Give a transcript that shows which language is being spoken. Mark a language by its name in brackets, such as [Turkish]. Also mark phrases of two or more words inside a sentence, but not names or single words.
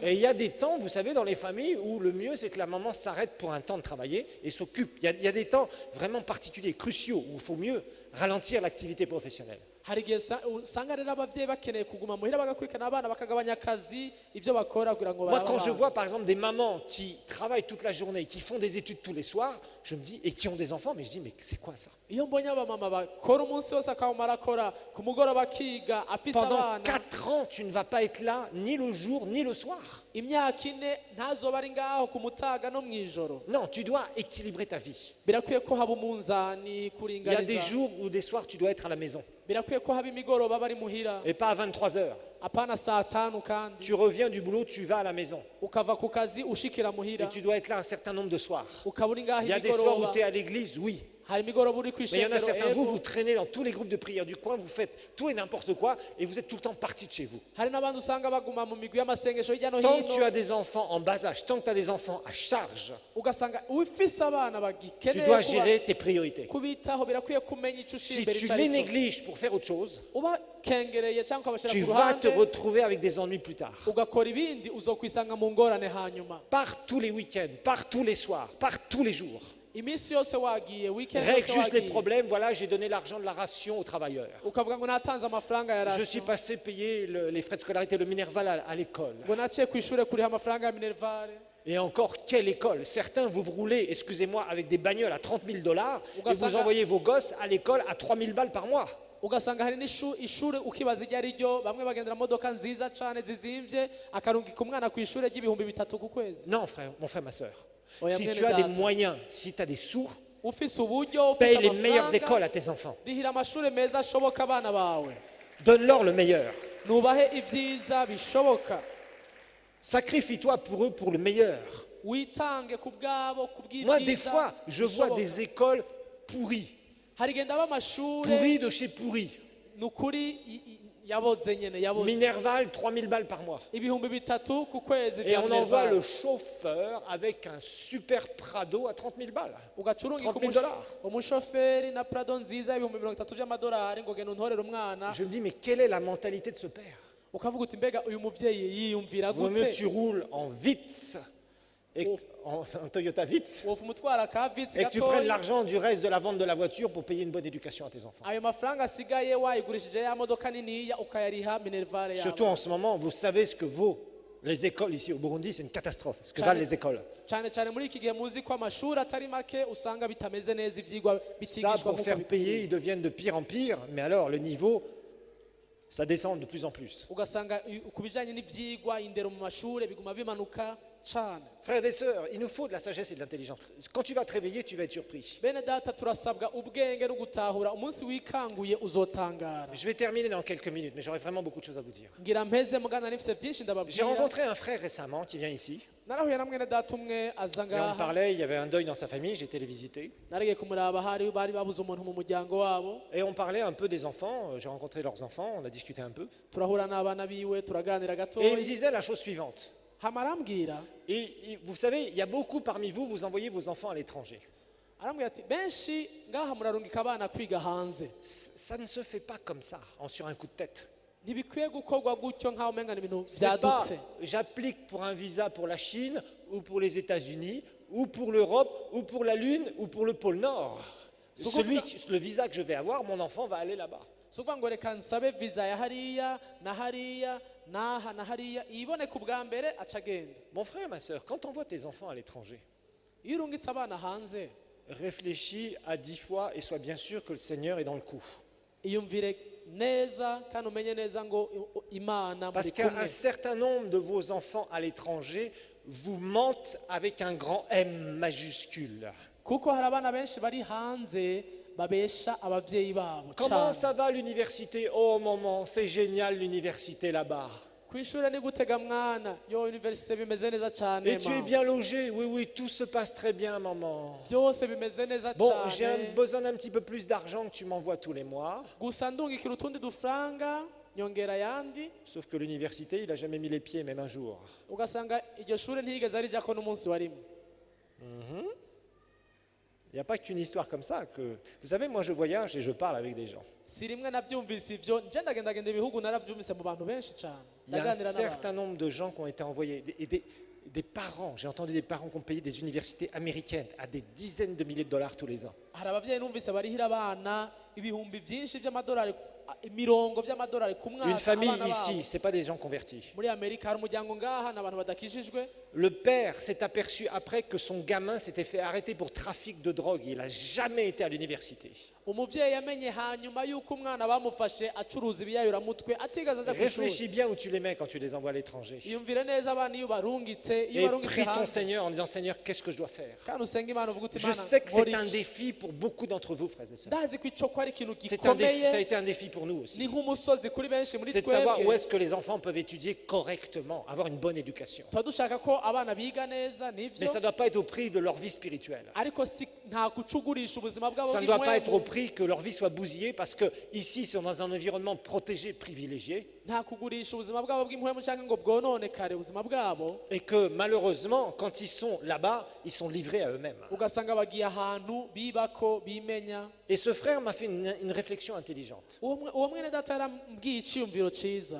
[French] Et il y a des temps, vous savez, dans les familles où le mieux c'est que la maman s'arrête pour un temps de travailler et s'occupe. Il y a des temps vraiment particuliers, cruciaux, où il faut mieux ralentir l'activité professionnelle. [Rundi] hari igihe usanga rero ababyeyi bakeneye kuguma muhira bagakurikirana abana bakagabanya akazi ibyo bakora kugira ngo [French] Moi, quand je [Rundi] barabe [French] vois par exemple des mamans qui travaillent toute la journée, qui font des études tous les soirs, je me dis, et qui ont des enfants, mais je dis, mais c'est quoi ça? [Rundi] iyo mbonye abamama bakora umunsi wose akawumara akora ku mugoroba akiga afise [French] Pendant [Rundi] abana [French] 4 ans, tu ne vas pas être là ni le jour ni le soir. [Rundi] imyaka 4 ntazoba ari ngaho ku mutaga no mw'ijoro. [French] Non, tu dois équilibrer ta vie. [Rundi] Birakwiye ko haba umunzani [French] Il y a des [Rundi] kuringaniza. [French] jours ou des soirs, tu dois être à la maison [Rundi] Birakwiye ko haba imigoroba bari muhira [French] et pas à 23 heures. [Rundi] apana saa 5 kandi [French] Tu reviens du boulot, tu vas à la maison [Rundi] ukava ku kazi ushikira [French] et [Rundi] muhira [French] tu dois être là un certain nombre de soirs. [Rundi] ukaba uri ngaho [French] Il y a des soirs où [Rundi] imigoroba [French] tu es à l'église, oui. [Rundi] hari imigoroba uri [French] Mais il y en a [Rundi] kwishengero [French] certains, vous [Rundi] ego [French] traînez dans tous les groupes de prière du coin, vous faites tout et n'importe quoi et vous êtes tout le temps parti de chez vous. [Rundi] hari n'abandi usanga baguma mu migwi y'amasengesho hirya no [French] Tant que tu [Rundi] hino [French] as des enfants en bas âge, tant que tu as des enfants à charge, [Rundi] ugasanga ufise abana [French] tu [Rundi] bagikeneye [French] dois gérer tes priorités. [Rundi] kubitaho. Birakwiye kumenya icyo [French] Si [Rundi] ushimbere [French] tu [Rundi] icyo [French] les [Rundi] ari cyo [French] négliges pour faire autre chose, [Rundi] ubakengereye cyangwa ukabashyira [French] tu [Rundi] ku [French] vas te [Rundi] ruhande [French] retrouver avec des ennuis plus tard. [Rundi] ugakora ibindi uzokwisanga mu ngorane hanyuma. [French] Par tous les week-ends, par tous les soirs, par tous les jours. [Rundi] iminsi yose wagiye weekend [French] Règle [Rundi] yose [French] juste les [Rundi] wagiye [French] problèmes, voilà, j'ai donné l'argent de la ration aux travailleurs. [Rundi] ukavuga ngo natanze amafaranga ya [French] Je suis [Rundi] rasiyo [French] passé payer les frais de scolarité, le Minerval à l'école. [Rundi] ngo naciye ku ishuri kuriha amafaranga ya minervare. [French] Et encore, quelle école? Certains, vous roulez, excusez-moi, avec des bagnoles à 30 000 $ et vous [Rundi] Ugasanga- [French] envoyez vos gosses à l'école à 3 000 balles par mois. [Rundi] ugasanga hari ishuri ukibaza iryo ari ryo, bamwe bagendera modoka nziza cyane zizimvye akarungika umwana ku ishuri ry'ibihumbi 3 ku kwezi. [French] Non, frère, mon frère, ma soeur. [Rundi] Oya, [French] Si [Rundi] mwene [French] tu as des [Rundi] data. [French] moyens, si tu as des sous, [Rundi] ufise uburyo [French] paye [Rundi] ufise [French] les meilleures écoles [Rundi] amafaranga [French] à tes enfants. [Rundi] rihira amashuri meza ashoboka abana bawe, [French] Donne-leur le meilleur. [Rundi] nubahe ibyiza bishoboka, [French] Sacrifie-toi pour eux pour le meilleur. [Rundi] witange ku bwabo ku [French] Moi, des [Rundi] bw'ibyiza [French] fois, je vois [Rundi] bishoboka. [French] des écoles pourries. [Rundi] hari genda b'amashuri [French] Pourries de chez pourries. [Rundi] ni ukuri yaboze nyene yaboze [French] Minerval, 3 000 balles par mois. [Rundi] ibihumbi 3 ku kwezi [French] Et [Rundi] vya [French] on envoie Minerval. le chauffeur avec un super Prado à 30 000 balles. [Rundi] ugacurungika 30 000 $. umushoferi na prado nziza ibihumbi 30 by'amadolari ngo genda untorere umwana. [French] Je me dis, mais quelle est la mentalité de ce père? [Rundi] ukavuga uti mbega uyu muvyeyi yiyumvira [French] Vaut mieux [Rundi] gute [French] tu roules en Vitz, en Toyota Vitz, [Rundi] wofu umutwara ka vitsi [French] et que tu prennes [Rundi] gatoya [French] l'argent du reste de la vente de la voiture pour payer une bonne éducation à tes enfants. [Rundi] ayo mafaranga asigaye wayigurishije ya modoka niniya ukayariha minervare [French] Surtout [Rundi] yabo [French] en ce moment, vous savez ce que vaut les écoles ici au Burundi, c'est une catastrophe. Ce que valent les écoles. [Rundi] cyane cyane muri iki gihe muzi ko amashuri atari make usanga bitameze neza ivyigwa [French] Ça, [Rundi] bitigishwa [French] pour [Rundi] nk'uko [French] faire [Rundi] bikwiye. [French] payer, ils deviennent de pire en pire, mais alors le niveau, ça descend de plus en plus. [Rundi] ugasanga ku bijanye n'ivyigwa indero mu mashuri biguma bimanuka cyane. [French] Frères et sœurs, il nous faut de la sagesse et de l'intelligence. Quand tu vas te réveiller, tu vas être surpris. [Rundi] bene data turasabwa ubwenge no gutahura umunsi wikanguye uzotangara. [French] Je vais terminer dans quelques minutes, mais j'aurai vraiment beaucoup de choses à vous dire. [Rundi] ngira mpeze mugana nifise byinshi [French] J'ai [Rundi] ndababwira. [French] rencontré un frère récemment qui vient ici. [Rundi] narahuye na mwene data umwe aza [French] Et on [Rundi] ngaha [French] parlait, il y avait un deuil dans sa famille, j'étais les visiter. [Rundi] naragiye kumuraba hari bari babuze umuntu mu muryango wabo, [French] Et on parlait un peu des enfants, j'ai rencontré leurs enfants, on a discuté un peu. [Rundi] turahura n'abana biwe turaganira [French] Et il me [Rundi] gatoya. [French] disait la chose suivante. [Rundi] hama arambwira [French] Et vous savez, il y a beaucoup parmi vous, vous envoyez vos enfants à l'étranger. [Rundi] ati benshi ngaha murarungika abana kwiga hanze [French] Ça ne se fait pas comme ça, sur un coup de tête. [Rundi] ntibikwiye gukorwa gutyo nk'aho umenga ni ibintu [French] C'est pas, [Rundi] byadutse [French] j'applique pour un visa pour la Chine, ou pour les États-Unis, ou pour l'Europe, ou pour la Lune, ou pour le pôle Nord. Le visa que je vais avoir, mon enfant va aller là-bas. [Rundi] si ukuvuga ngo reka nsabe viza ya hariya na hariya n'aha na hariya iboneka ubwa mbere aca agenda [French] Mon frère, ma soeur, quand tu envoies tes enfants à l'étranger, [Rundi] iyo urungitse abana hanze [French] réfléchis à 10 fois et sois bien sûr que le Seigneur est dans le coup. [Rundi] iyumvire neza kandi umenye neza ngo imana [French] Parce [Rundi] muri [French] qu'un [Rundi] kumwe [French] certain nombre de vos enfants à l'étranger vous mentent avec un grand M majuscule. [Rundi] kuko hari abana benshi bari hanze babesha ababyeyi babo [French] Comment [Rundi] cyane [French] ça va l'université? Oh maman, c'est génial l'université là-bas. [Rundi] ku ishuri ni gutega mwana yo universite bimeze neza cyane [French] Et tu es [Rundi] mama. [French] bien logé? Oui, oui, tout se passe très bien, maman. [Rundi] byose bimeze neza [French] Bon, j'ai [Rundi] cyane [French] besoin d'un petit peu plus d'argent que tu m'envoies tous les mois. [Rundi] gusa ndungikira utundi dufaranga nyongera ayandi [French] Sauf que l'université, il n'a jamais mis les pieds, même un jour. [Rundi] ugasanga iryo shuri ntiyigeze arijyako n'umunsi wa rimwe [French] Il n'y a pas qu'une histoire comme ça. Vous savez, moi je voyage et je parle avec des gens. [Rundi] si rimwe nabyumvise ivyo nje ndagendagenda ibihugu narabyumvise mu bantu benshi cyane [French] Il y a un [Rundi] ndaganira n'abantu [French] certain nombre de gens qui ont été envoyés, et des parents, j'ai entendu des parents qui ont payé des universités américaines à des dizaines de milliers de dollars tous les ans. [Rundi] hari ababyeyi numvise barihira abana ibihumbi byinshi by'amadolari imirongo by'amadolari ku mwaka [French] Une famille [Rundi] abana babo. [French] ici, ce n'est pas des gens convertis. [Rundi] muri amerika hari umuryango ngaha ni abantu badakijijwe [French] Le père s'est aperçu après que son gamin s'était fait arrêter pour trafic de drogue. Il n'a jamais été à l'université. [Rundi] umubyeyi yamenye hanyuma y'uko umwana bamufashe acuruza ibiyayuramutwe atigeze aja ku ishuri [French] Réfléchis bien où tu les mets quand tu les envoies à l'étranger. [Rundi] iyumvire neza abana iyo barungitse iyo [French] Et [Rundi] barungitse [French] prie ton [Rundi] hanze [French] Seigneur en disant, Seigneur, qu'est-ce que je dois faire? [Rundi] kandi usenga imana uvuga uti [French] Je [Rundi] imana [French] sais que c'est [Rundi] nkora [French] un [Rundi] iki? [French] défi pour beaucoup d'entre vous, frères et sœurs. [Rundi] ndazi ko icyo ko ari ikintu [French] C'est un défi, ça a [Rundi] gikomeye [French] été un défi pour nous aussi. [Rundi] ni nk'umusozi kuri benshi muri [French] C'est de savoir où [Rundi] twebwe [French] est-ce que les enfants peuvent étudier correctement, avoir une bonne éducation. [Rundi] tuba dushaka ko abana biga neza [French] Mais [Rundi] nibyo [French] ça ne doit pas être au prix de leur vie spirituelle. [Rundi] ariko nta kucugurisha ubuzima bwabo [French] Ça ne doit pas être au [Rundi] bw'impwemu [French] prix que leur vie soit bousillée parce que ici, ils sont dans un environnement protégé, privilégié, [Rundi] nta kugurisha ubuzima bwabo bw'impwemu cyangwa ngo bwononekare ubuzima bwabo [French] et que malheureusement, quand ils sont là-bas, ils sont livrés à eux-mêmes. [Rundi] ugasanga bagiye ahantu bibako bimenya [French] Et ce frère m'a fait une réflexion intelligente. [Rundi] uwo mwene data yarambwiye icyiyumviro cyiza